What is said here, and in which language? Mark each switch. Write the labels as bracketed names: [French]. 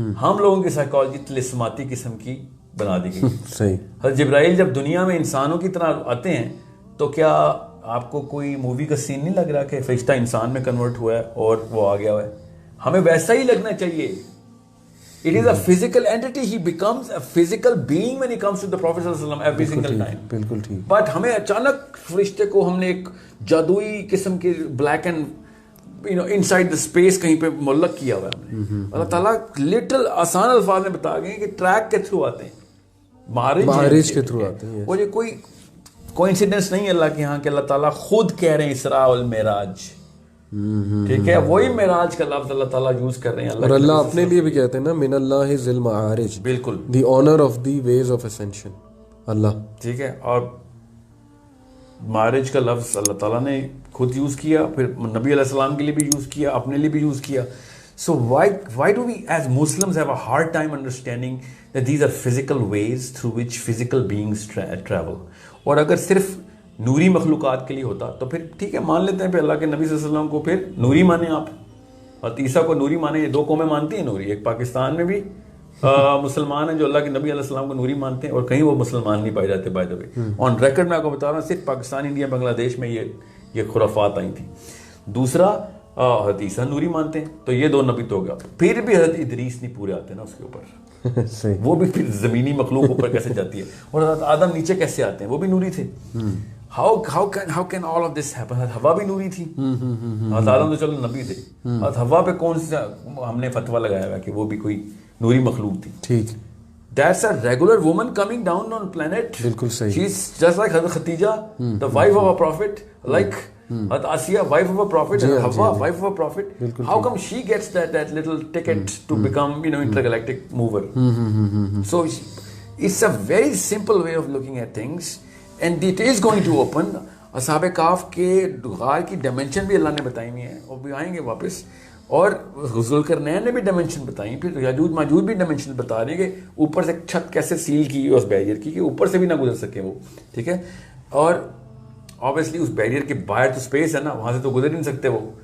[Urdu] ہم لوگوں کی سائیکالوجی طلسماتی قسم کی بنا دی گئی. صحیح. حضرت جبرائیل جب دنیا میں انسانوں کی طرح آتے ہیں تو کیا آپ کو کوئی مووی کا سین نہیں لگ رہا کہ فرشتہ انسان میں کنورٹ ہوا ہے اور وہ آ گیا ہوا ہے؟ ہمیں ویسا ہی لگنا چاہیے. [English] It is a physical entity. He becomes a physical being when he comes to the Prophet sallallahu alaihi wasallam every single time. [Urdu] بالکل ٹھیک. But ہمیں اچانک فرشتے کو ہم نے ایک جادوئی قسم کے black and [English] inside the space [Urdu] کہیں پہ معلق کیا ہوا ہے ہم نے. اللہ تعالیٰ لٹل آسان الفاظ میں بتا گئے کہ ٹریک کے تھرو آتے ہیں, معارج کے تھرو آتے ہیں. وہ یہ کوئی کوئنسیڈنس نہیں ہے اللہ کے یہاں کہ اللہ تعالیٰ خود کہہ رہے ہیں اسراء والمعراج. ٹھیک ہے, وہی معراج کا لفظ اللہ تعالیٰ یوز کر رہے ہیں. اور اللہ اپنے لیے بھی کہتے ہیں نا, [Arabic] من اللہ ذی المعارج, [Urdu] بالکل, [English] The honour of the ways of ascension. [Urdu] اللہ ٹھیک ہے, اور معارج کا لفظ اللہ تعالیٰ نے خود یوز کیا, پھر نبی علیہ السلام کے لیے بھی یوز کیا, اپنے لیے بھی یوز کیا. [English] So why do we as Muslims have a hard time understanding that these are physical ways through which physical beings travel? [Urdu] اور اگر صرف نوری مخلوقات کے لیے ہوتا تو پھر ٹھیک ہے, مان لیتے ہیں پھر اللہ کے نبی صلی اللہ علیہ وسلم کو پھر نوری مانیں آپ, اور عیسیٰ کو نوری مانیں. یہ دو قومیں مانتی ہیں نوری, ایک پاکستان میں بھی مسلمان ہیں جو اللہ کے نبی علیہ السلام کو نوری مانتے ہیں, اور کہیں وہ مسلمان نہیں پائے جاتے. [English] by the way on record [Urdu] میں آپ کو بتا رہا ہوں, صرف پاکستان, انڈیا, بنگلہ دیش میں یہ خرافات آئی تھیں. دوسرا حضرت عیسیٰ نوری مانتے ہیں, تو یہ دو نبی تو ہو گیا. پھر بھی حضرت ادریس نہیں پورے آتے نا اس کے اوپر, وہ بھی پھر زمینی مخلوق اوپر کیسے جاتی ہے, اور حضرت آدم نیچے کیسے آتے ہیں, وہ بھی نوری تھے. [English] how can all of this happen? [Urdu] ہوا بھی نوری تھی. حضرت آدم تو چلو نبی تھے, حضرت ہوا پہ کون سا ہم نے فتویٰ لگایا ہوا کہ وہ بھی کوئی نوری مخلوق تھی. ٹھیک. [English] That's a regular woman coming down on planet. [Urdu] بالکل صحیح. [English] She's just like Hazrat Khatija, the wife of a prophet, like Hazrat Asiya, wife of a prophet, and Hawa, wife of a prophet. How come she gets that little ticket to become, intergalactic mover? So it's a very simple way of looking at things, and it is going to open. [Urdu] اصحاب کاف کے غار کی dimension بھی اللہ نے بتائی ہوئی ہیں, اور بھی آئیں گے واپس. اور ذوالقرنین نے بھی ڈائمینشن بتائی, پھر یاجوج ماجوج بھی ڈائمینشن بتا رہے ہیں کہ اوپر سے چھت کیسے سیل کی اس بیریئر کی کہ اوپر سے بھی نہ گزر سکے وہ. ٹھیک ہے. اور obviously اس بیریئر کے باہر تو اسپیس ہے نا, وہاں سے تو گزر نہیں سکتے وہ.